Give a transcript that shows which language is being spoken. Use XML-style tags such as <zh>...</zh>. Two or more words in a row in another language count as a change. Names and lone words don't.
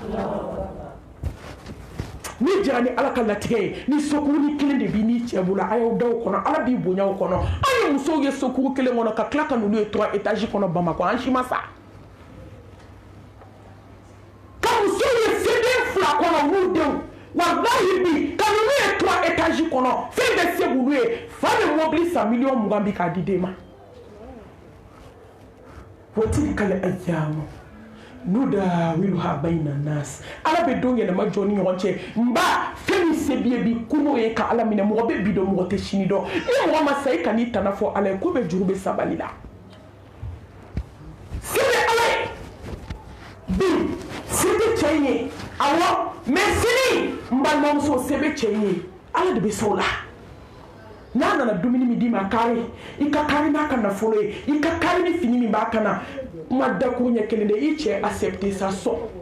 <bm>ni jɛnna ni Ala ka latigɛ ye ni sokuru kelen de b'i n'i cɛ bolo a y'aw da o kɔnɔ Ala b'i bonya o kɔnɔ an ye musow ye sokuru kelen kɔnɔ ka tila ka n'olu ye 3 étages kɔnɔ Bamakɔ an si ma sa ka musow ye seden 2 kɔnɔ n'u denw wallahi bi ka n'olu ye 3 étages kɔnɔ fɛn bɛ se k'olu ye fa bɛ mobili san $1,000,000 bi k'a di den ma</bm> <ar>وتلك الأيام نداولها بين الناس</ar> <bm>ala bɛ don yɛlɛma jɔ ni ɲɔgɔn cɛ n ba fɛn min se b'i ye bi kun'o ye ka ala minɛ mɔgɔ bɛ bi dɔn mɔgɔ tɛ sini dɔn ni mɔgɔ ma sa i ka n'i tana fɔ ala ye ko bɛ juru bɛ sabali la se bɛ ala ye bi se tɛ cɛ in ye awɔ mais sini n balimamuso se bɛ cɛ in ye ala de bɛ se o la n'a nana dumuni min d'i ma kari i ka kari n'a ka nafolo ye i ka kari ni fini min b'a kan na kuma dakuru ɲɛ kelen de i cɛ accepter sa sɔn</bm>